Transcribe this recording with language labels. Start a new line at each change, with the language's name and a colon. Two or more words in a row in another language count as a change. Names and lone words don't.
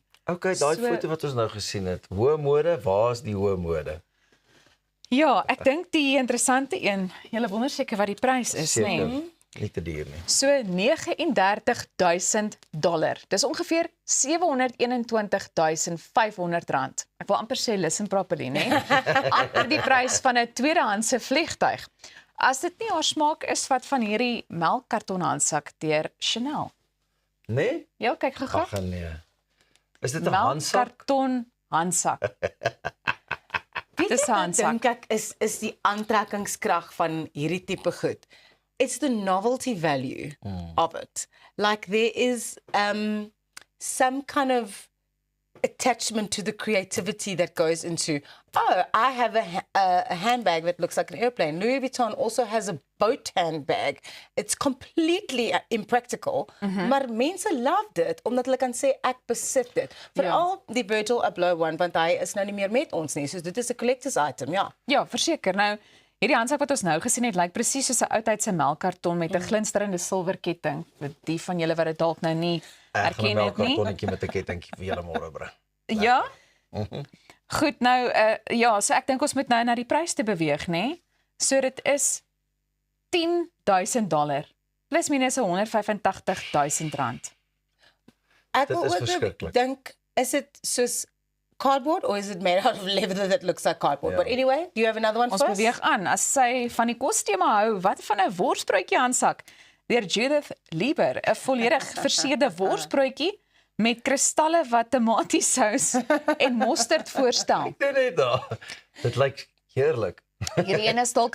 Afrikaans: Okay, daai foto wat ons nou gesien het. Hoë mode, waar is die hoë mode? Ja, ek dink die interessante een, julle wonder seker wat die prys is, Seker, nê? nie te duur nie. So $39,000. Dis ongeveer R721,500. Ek wil amper sê
English: listen properly,
Afrikaans: nê? Amper die prys van 'n tweedehandse vliegtuig. As dit nie haar smaak is wat van hierdie melkkarton handsak deur Chanel. Nee? Ja, kyk gou-gou. Ag nee. Is dit 'n handsak? Melkkarton handsak. Dis 'n handsak. Dink ek is die aantrekkingskrag van hierdie tipe goed.
English: It's the novelty value of it. Like there is some kind of attachment to the creativity that goes into, oh, I have a handbag that looks like an airplane. Louis Vuitton also has a boat handbag. It's completely impractical,
Afrikaans: maar mense love dit, omdat hulle kan sê, ek besit dit. Veral die Virgil Abloh one, want hy is nou nie meer met ons nie, so dit is 'n
English: collector's item,
Afrikaans: ja. Ja, verseker. Nou, hierdie handsak wat ons nou gesien het, lyk presies soos 'n oudtydse melkkarton met 'n glinsterende silwerketting. Vir die van julle wat dit dalk nou nie herken het nie. 'n kartonnetjie met 'n kettingkie vir julle môre bring. Ja? Goed, nou ja, so ek dink ons moet nou na die prys te beweeg, nê? So dit is $10,000 plus minus R185,000. Ek Dit wil is ook verskriklik.
English: dink, is it soos cardboard or is it made out of leather that looks like cardboard?
Afrikaans: Ja.
English: But anyway, do you have another one
Afrikaans: Ons
English: for us?
Afrikaans: beweeg aan. As sy van die kostema hou, wat van 'n worsbroodjie handsak deur Judith Lieber, 'n volledig versierde worsbroodjie met kristalle wat tomatiesous en mosterd voorstel. Ek dink net daar. Dit lyk heerlik. Hierdie een is dalk 'n